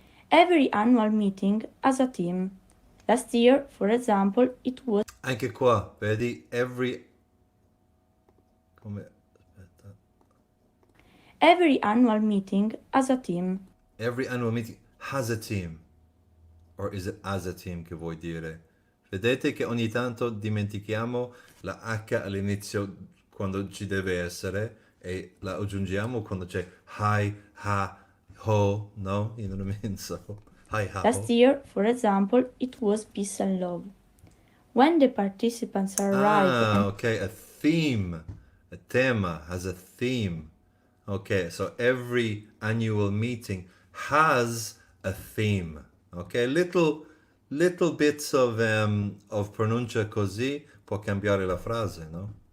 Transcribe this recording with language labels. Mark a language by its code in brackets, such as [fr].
[en] Every annual meeting has a theme. Last year, for example, it was [it] Anche qua, vedi, come... aspetta. [en] every annual meeting has a theme. Every annual meeting has a team. Or is it as a team [it] che vuoi dire? Vedete che ogni tanto dimentichiamo la H all'inizio quando ci deve essere e la aggiungiamo quando c'è hi, ha, ho, no? [en] You know what I mean? So, hi, ha, Last ho. year, for example, it was peace and love. When the participants arrive Okay, a theme. A tema has a theme. Okay, so every annual meeting has a theme. Okay, little bits of [it] pronuncia così può cambiare la frase, no?